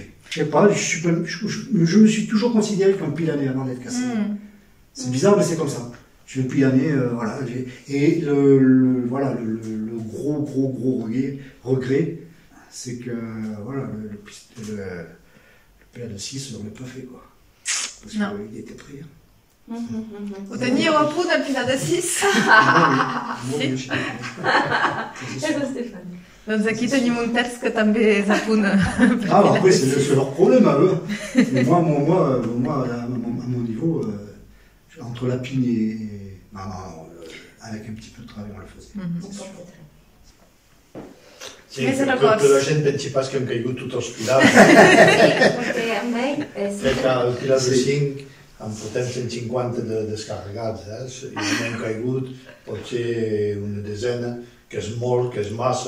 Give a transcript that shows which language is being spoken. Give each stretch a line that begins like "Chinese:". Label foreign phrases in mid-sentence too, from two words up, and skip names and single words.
French: Je sais pas, je me suis toujours considéré comme pilané avant d'être cassé. C'est bizarre, mais c'est comme ça. Je suis pilané, voilà. Et le gros regret, c'est que voilà, le pilat de 6, on ne l'a pas fait, quoi. Parce qu'il était pris.
Catalan: Ho teniu a punt el pilat de 6. Doncs aquí tenim un terç que també és a punt.
French: Après, c'est leur problème à eux. Mais moi, à mon niveau, entre la pigne et... avec un petit peu de travail, on le faisait.
Catalan: Sí, que la gent pensi pas que hem caigut tots els pilars. Crec que el pilar de 5 en portem 150 descarregats, i n'hem caigut potser una desena, que és molt, que és massa.